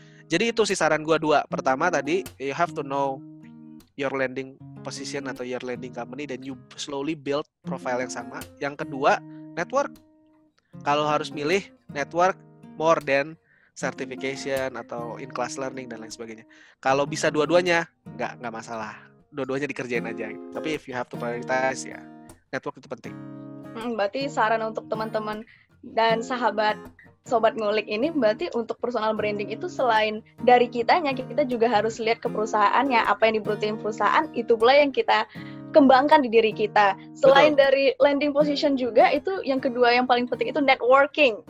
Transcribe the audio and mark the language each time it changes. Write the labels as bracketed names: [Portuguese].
[Indonesian] Jadi itu sih saran gua 2. Pertama tadi, [English] you have to know your landing position [Indonesian] atau [English] your landing company, [Indonesian] dan [English] you slowly build profile [Indonesian] yang sama. Yang kedua, network. Kalau harus milih, [English] network more than certification [Indonesian] atau [English] in-class learning [Indonesian] dan lain sebagainya. Kalau bisa dua-duanya, nggak masalah. Dua-duanya dikerjain aja. Tapi [English] if you have to prioritize, ya network [Indonesian] itu penting. Berarti saran untuk teman-teman dan sahabat Sobat Ngulik ini, berarti untuk personal branding itu selain dari kitanya, kita juga harus lihat ke perusahaannya, apa yang dibutuhin perusahaan, itu pula yang kita kembangkan di diri kita. Selain dari landing position juga, itu yang kedua yang paling penting itu networking.